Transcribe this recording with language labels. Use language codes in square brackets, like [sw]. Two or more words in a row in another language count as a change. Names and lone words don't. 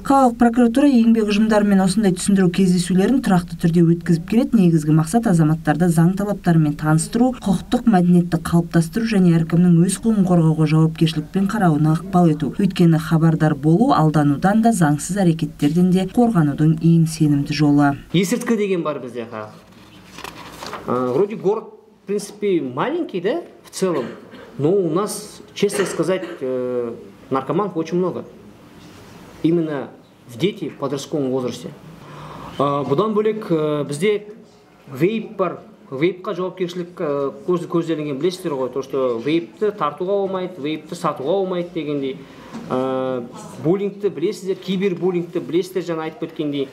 [kk] Қалалық прокуратура еңбек ұжымдарымен осындай түсіндіру кездесулерін тұрақты түрде өткізіп келеді. Негізгі мақсат азаматтарды заң талаптарымен таныстыру, құқықтық мәдениетті қалыптастыру және әркімнің өз құқығын қорғауға жауапкершілікпен қарауына ықпал ету. Өйткені хабардар болу алданудан да, заңсыз әрекеттерден де қорғанудың ең сенімді жолы. Есірткі деген бар бізде. [ru] Вроде город, в принципе, маленький, да, в целом, но у нас, честно сказать, наркоманов очень много. Именно в дети в подростковом возрасте. [kk] Бұдан бөлек бізде вейп бар. Вейпқа жауапкершілік көзделген, білесіздер ғой, [ru] то что [kk] вейпті тартуға болмайды, вейпті сатуға болмайды дегендей. Буллингті білесіздер, кибербуллингті білесіздер, жаңа айтып өткендей.